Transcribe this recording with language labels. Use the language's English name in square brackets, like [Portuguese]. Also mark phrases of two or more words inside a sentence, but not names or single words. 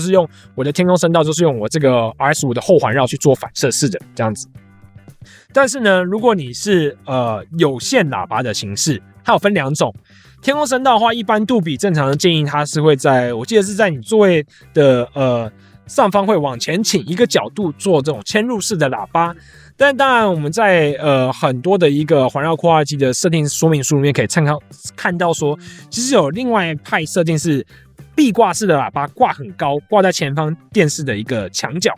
[Chinese] 就是用我的天空聲道，就是用我這個 RS5 的後環繞去做反射式的這樣子。但是呢，如果你是有線喇叭的形式，它有分2種。天空聲道的話，一般杜比正常的建議它是会我記得是在你座位的上方会往前傾一個角度做這種嵌入式的喇叭。但當然，我們在很多的一個環繞擴大機的設定說明書裡面可以看到說，其實有另外一派設定是壁掛式的喇叭，掛很高，掛在前方電視的一個牆角。